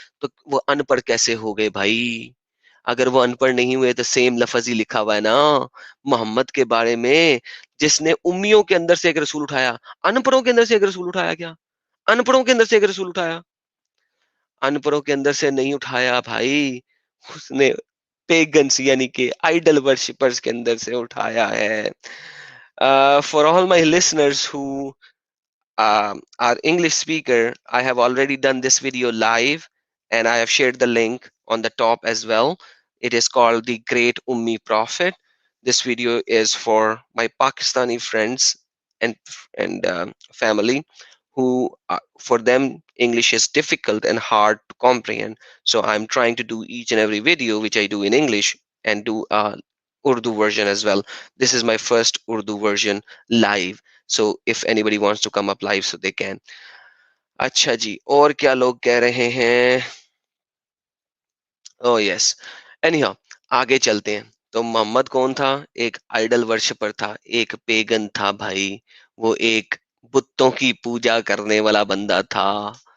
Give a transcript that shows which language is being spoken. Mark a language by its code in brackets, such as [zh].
[ur] تو وہ ان پڑھ کیسے ہو گئے بھائی؟ اگر وہ ان پڑھ نہیں ہوئے تو سیم لفظ ہی لکھا ہوا ہے نا محمد کے بارے میں. جس نے امیوں کے اندر سے ایک رسول اٹھایا، ان پڑھوں کے اندر سے ایک رسول اٹھایا کیا؟ ان پڑھوں کے اندر سے ایک رسول اٹھایا؟ ان پڑھوں کے اندر سے نہیں اٹھایا بھائی، اس نے پیگنس یعنی کہ آئیڈل ورشپرز کے اندر سے اٹھایا ہے. [en] For all my listeners who are English speaker, I have already done this video live and I have shared the link on the top as well. It is called The Great Ummi Prophet. This video is for my Pakistani friends and family who for them English is difficult and hard to comprehend. So I'm trying to do each and every video which I do in English and do a Urdu version as well. This is my first Urdu version live. So if anybody wants to come up live so they can. [ur] اچھا جی، اور کیا لوگ کہہ رہے ہیں؟ [en] oh yes, anyhow [ur] آگے چلتے ہیں. تو محمد کون تھا؟ ایک آئیڈل ورشپر تھا، ایک پیگن تھا بھائی. وہ ایک بتوں کی پوجا کرنے والا بندہ تھا.